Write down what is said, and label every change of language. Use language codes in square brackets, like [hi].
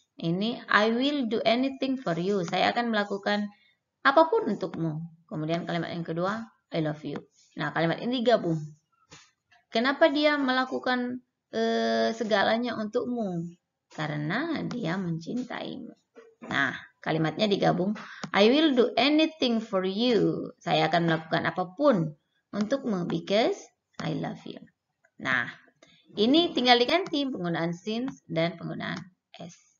[en] Ini I will do anything for you. [id] Saya akan melakukan apapun untukmu. Kemudian kalimat yang kedua [en] I love you. [id] Nah, kalimat ini digabung. Kenapa dia melakukan segalanya untukmu? Karena dia mencintaimu. Nah, kalimatnya digabung. [en] I will do anything for you. [id] Saya akan melakukan apapun untukmu [en] because I love you. [id] Nah, ini tinggal diganti penggunaan since dan penggunaan as.